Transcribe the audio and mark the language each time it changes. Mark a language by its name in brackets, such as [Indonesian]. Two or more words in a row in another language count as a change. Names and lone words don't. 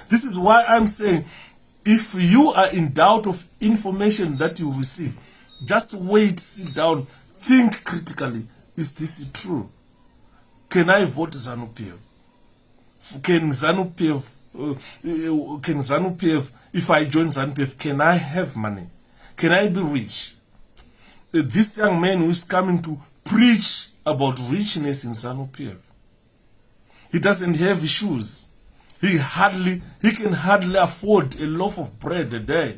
[English] This is why I'm saying, If you are in doubt of information that you receive, just wait, sit down, think critically. Is this true? Can I vote ZANU-PF? Can ZANU-PF, if I join ZANU-PF, can I have money? Can I be rich? This young man who is coming to preach about richness in ZANU-PF, he doesn't have shoes. He can hardly afford a loaf of bread a day.